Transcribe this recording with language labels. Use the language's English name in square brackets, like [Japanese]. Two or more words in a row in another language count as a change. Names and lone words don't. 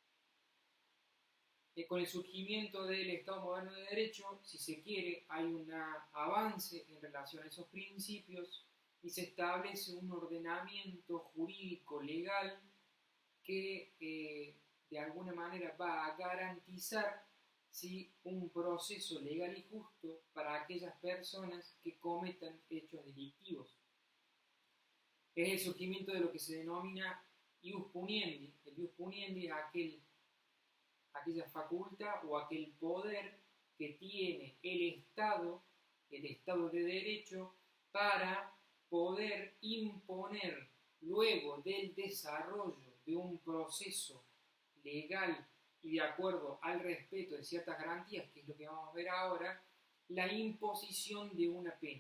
[Spanish] Con el surgimiento del Estado moderno de derecho, si se quiere, hay un avance en relación a esos principios y se establece un ordenamiento jurídico legal que de alguna manera va a garantizar, ¿sí?, un proceso legal y justo para aquellas personas que cometan hechos delictivos. Es el surgimiento de lo que se denomina [Latin] ius puniendi. [Spanish] El [Latin] ius puniendi [Spanish] es aquella facultad o aquel poder que tiene el Estado de Derecho, para poder imponer, luego del desarrollo de un proceso legal y de acuerdo al respeto de ciertas garantías, que es lo que vamos a ver ahora, la imposición de una pena.